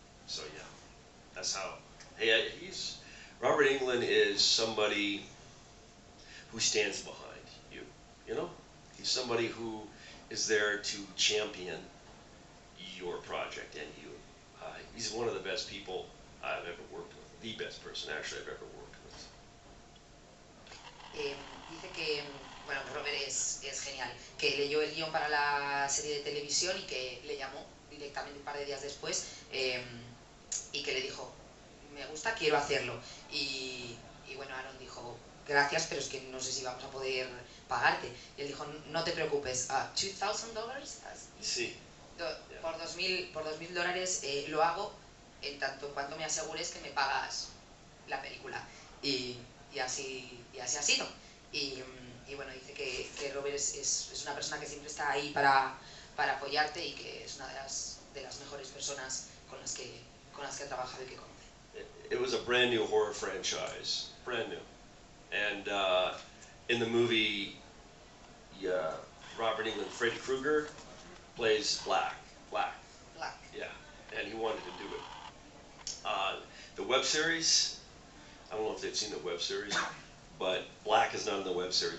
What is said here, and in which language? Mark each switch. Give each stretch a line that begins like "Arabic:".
English: So yeah, that's how. Hey, Robert Englund is somebody who stands behind you, you know. He's somebody who is there to champion your project and you. He's one of the best people I've ever worked with, the best person actually I've ever worked with.
Spanish: Dice que, bueno, Robert es genial, que leyó el guión para la serie de televisión y que le llamó directamente un par de días después y que le dijo, me gusta, quiero hacerlo. Y bueno, Aaron dijo, gracias, pero es que no sé si vamos a poder pagarte. Y él dijo, no te preocupes, $2,000? Sí. Por $2,000 lo hago en tanto cuanto me asegures que me pagas la película. Y así ha sido. Y bueno, dice que Robert es una persona que siempre está ahí para apoyarte y que es una de las mejores personas con las que ha trabajado y que conoce.
English: It was a brand new horror franchise, brand new. And in the movie, Robert Englund, Freddy Krueger plays Black. Yeah, and he wanted to do it. The web series, I don't know if they've seen the web series, but Black is not in the web series.